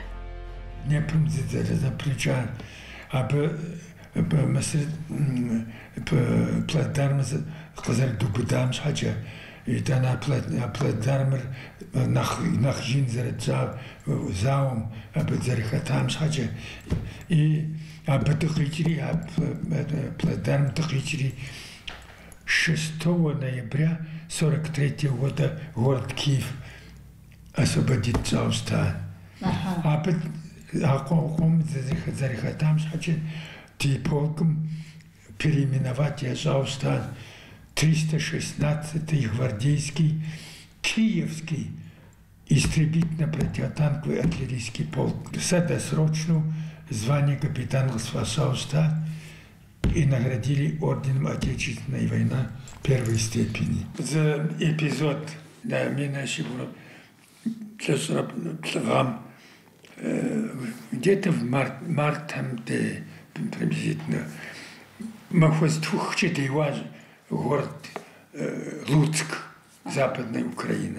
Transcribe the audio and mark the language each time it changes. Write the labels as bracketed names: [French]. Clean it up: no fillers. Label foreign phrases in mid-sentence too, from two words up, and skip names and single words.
[Kabardian] Днепрым зэпрыкӏа, абы Мысыр плацдармыр къызэрыдубыдам щхьэкӏэ, итӏанэ плацдармыр нэхъ ин зауэм абы зэрыхэтам щхьэкӏэ, абы дыкъикӏри, плацдармым дыкъикӏри [Russian] 6 ноября 43 года город Киев освободит [Kabardian] щӏауэ щыта. Абы къом зэрыхэтам щхьэкӏэ ди полкым переименовать ящӏауэ щыта. [Russian] 316-й гвардейский Киевский истребительно-противотанковый артиллерийский полк. Сэ досрочно звание капитан [Kabardian] къысфащӏауэ щыта [Russian] и наградили орденом Отечественной войны первой степени. За эпизод на Щегуров где-то в марте приблизительно Махвостухче Дейваж, город Луцк, Западная Украина.